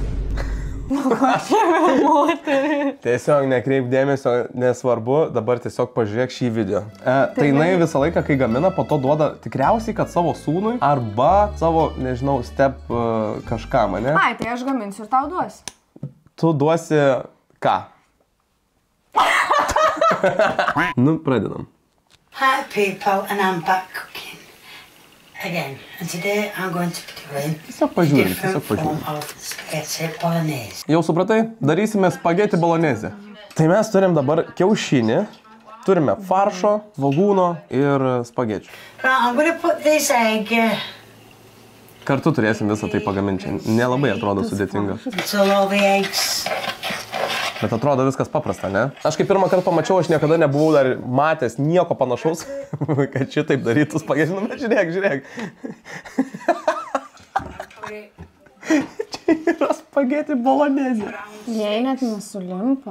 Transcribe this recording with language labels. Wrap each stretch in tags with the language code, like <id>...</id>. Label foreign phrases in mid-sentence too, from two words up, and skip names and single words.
<lt>Tiesiog nekreip dėmesio, nesvarbu, dabar tiesiog pažiūrėk šį video. Tai jinai visą laiką, kai gamina, po to duoda tikriausiai, kad savo sūnui arba savo, nežinau, step kažkam, ne? Ai, tai aš gaminsiu ir tau duosiu. Tu duosi ką? Nu, pradedam.</lt> <en>Hi people, and I'm back cooking again. And today I'm going to be doing a different form of</en> <it>spaghetti bolognese.</it> <lt>Jau supratai? Darysime</lt> <it>spaghetti bolognese.</it> <lt>Tai mes turim dabar kiaušinį, turime faršo, svogūno ir spagečių.</lt> <en>Right, I'm going to put this egg.</en> <lt>Kartu turėsim visą tai pagaminti. Nelabai atrodo sudėtinga.</lt> <en>So all the eggs.</en> <lt>Bet atrodo viskas paprasta, ne? Aš kai pirmą kartą pamačiau, aš niekada nebuvau dar matęs nieko panašaus, kad šitaip darytų spagečių. Nu, bet žiūrėk. Čia yra</lt> <it>spaghetti bolognese.</it> <lt>Jei net nesulimpa.</lt>